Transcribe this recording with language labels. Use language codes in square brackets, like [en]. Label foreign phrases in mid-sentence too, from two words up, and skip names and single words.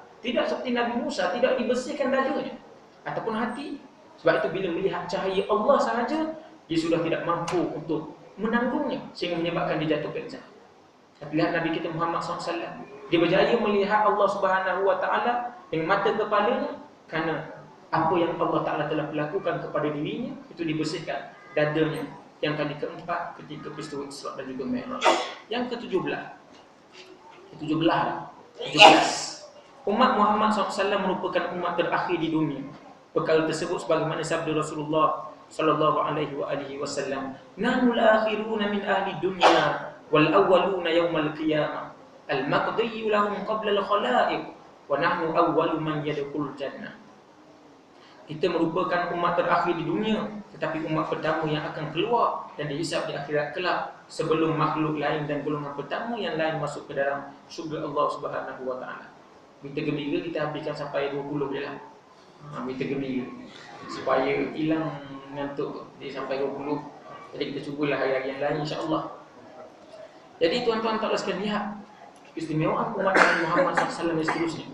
[ms] Tidak seperti Nabi Musa, tidak dibersihkan dadanya ataupun hati. Sebab itu bila melihat cahaya Allah sahaja, dia sudah tidak mampu untuk menanggungnya sehingga menyebabkan dia jatuh pingsan. Tapi lihat Nabi kita Muhammad SAW, dia berjaya melihat Allah [ar] سبحانه وتعالى [ms] dengan mata kepalanya kerana apa yang Allah Taala telah lakukan kepada dirinya itu dibersihkan dadanya. Yang kali keempat ketika peristiwa Isra dan juga Mi'raj. Yang ke-17. 17. Umat Muhammad SAW merupakan umat terakhir di dunia. Perkara tersebut sebagaimana sabda Rasulullah [ar] صلى الله عليه وسلم، "نحن الآخرون من أهل الدنيا والأولون يوم القيامة. المقضي لهم قبل الخلائق ونحن أول من يدخل الجنة." [ms] Kita merupakan umat terakhir di dunia, tetapi umat pertama yang akan keluar dan dihisab di akhirat kelak sebelum makhluk lain dan golongan pertama yang lain masuk ke dalam syurga Allah [ar] سبحانه وتعالى. [ms] Berita gembira kita habiskan sampai 20 je lah. Berita gembira supaya hilang ngantuk dia sampai 20. Jadi kita cubalah hari-hari yang lain insya-Allah. Jadi tuan-tuan tak sekalian lihat keistimewaan umat Nabi Muhammad SAW dan seterusnya.